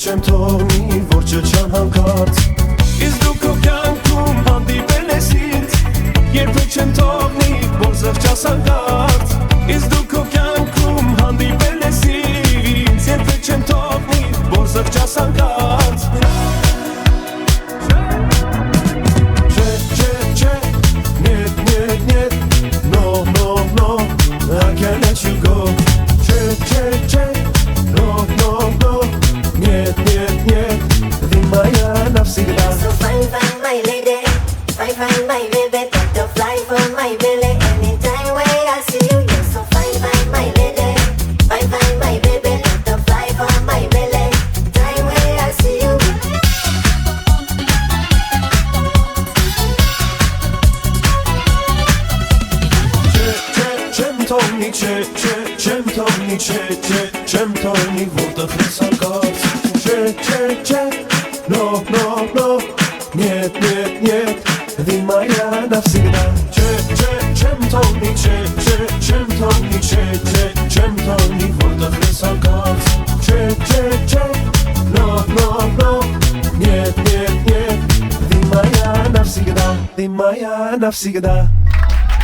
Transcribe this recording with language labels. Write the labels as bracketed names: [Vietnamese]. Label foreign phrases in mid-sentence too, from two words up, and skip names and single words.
[Armenian] չեմ թողնի, որ չչան հանկարծ Իսկ դու քո կյանքում հանդիպել ես ինձ Երբեք չեմ թողնի, որ զղջաս հանկարծ Իսկ դու քո կյանքում հանդիպել ես ինձ Երբեք չեմ թողնի, որ զղջաս հանկարծ [English] I can't let you go No [Russian] Нет Ты моя навсегда [English] So fine, my lady Fine, my baby Butterfly for my belly Anytime when I see you You're so fine, my lady Fine, my baby Butterfly for my belly Time when I see you [Armenian] Չեմ թողնի, որտեղ ես հանկարծ Չէ, [Russian] no Нет, ты моя навсегда [Armenian] Չեմ թողնի, որտեղ ես հանկարծ Չէ, [Russian] no Нет, ты моя навсегда